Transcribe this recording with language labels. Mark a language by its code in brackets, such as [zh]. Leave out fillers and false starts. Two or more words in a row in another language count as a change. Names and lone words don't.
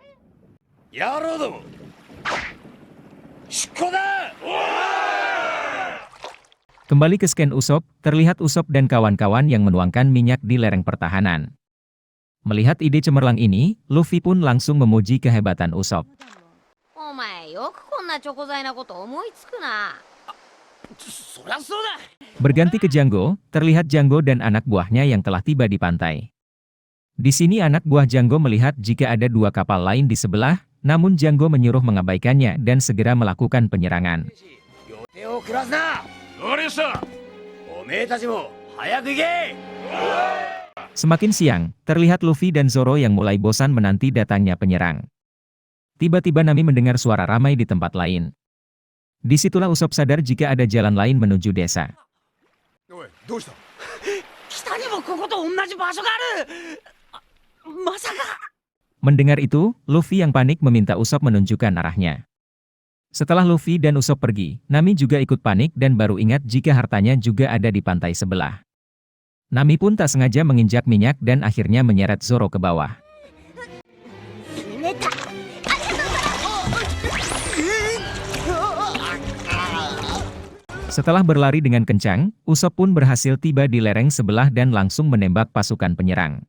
[id] Kembali ke scan Usopp, terlihat Usopp dan kawan-kawan yang menuangkan minyak di lereng pertahanan. Melihat ide cemerlang ini, Luffy pun langsung memuji kehebatan Usopp. [ja] お前よくこんなチョコ材なこと思いつくな。そりゃそうだ。 [id] Berganti ke Django, terlihat Django dan anak buahnya yang telah tiba di pantai. Di sini anak buah Django melihat jika ada 2 kapal lain di sebelah, namun Django menyuruh mengabaikannya dan segera melakukan penyerangan. Semakin siang, terlihat Luffy dan Zoro yang mulai bosan menanti datangnya penyerang. Tiba-tiba Nami mendengar suara ramai di tempat lain. Disitulah Usopp sadar jika ada jalan lain menuju desa. [ja] 北にもここと同じ場所がある。まさか。 [id] Mendengar itu, Luffy yang panik meminta Usopp menunjukkan arahnya. Setelah Luffy dan Usopp pergi, Nami juga ikut panik dan baru ingat jika hartanya juga ada di pantai sebelah. Nami pun tak sengaja menginjak minyak dan akhirnya menyeret Zoro ke bawah. Setelah berlari dengan kencang, Usopp pun berhasil tiba di lereng sebelah dan langsung menembak pasukan penyerang.